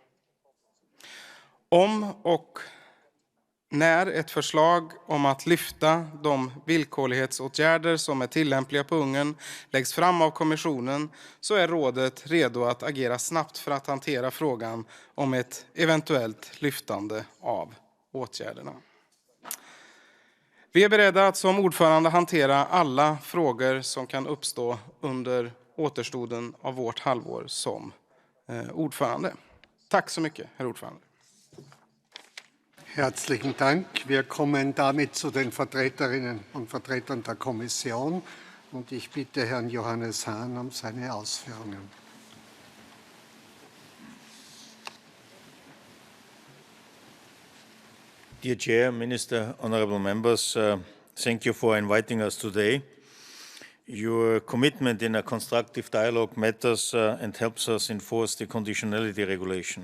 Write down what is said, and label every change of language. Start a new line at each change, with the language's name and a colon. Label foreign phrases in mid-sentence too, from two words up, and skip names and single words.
Swedish: Om och när ett förslag om att lyfta de villkorlighetsåtgärder som är tillämpliga på Ungern läggs fram av kommissionen så är rådet redo att agera snabbt för att hantera frågan om ett eventuellt lyftande av åtgärderna. Vi är beredda att som ordförande hantera alla frågor som kan uppstå under återstoden av vårt halvår som ordförande. Tack så mycket, herr ordförande.
German: Herzlichen Dank. Wir kommen damit zu den Vertreterinnen und Vertretern der Kommission. Und ich bitte Herrn Johannes HAHN um seine Ausführungen.
English: Dear Chair, Minister, honourable members, thank you for inviting us today. Your commitment in a constructive dialogue matters and helps us enforce the conditionality regulation.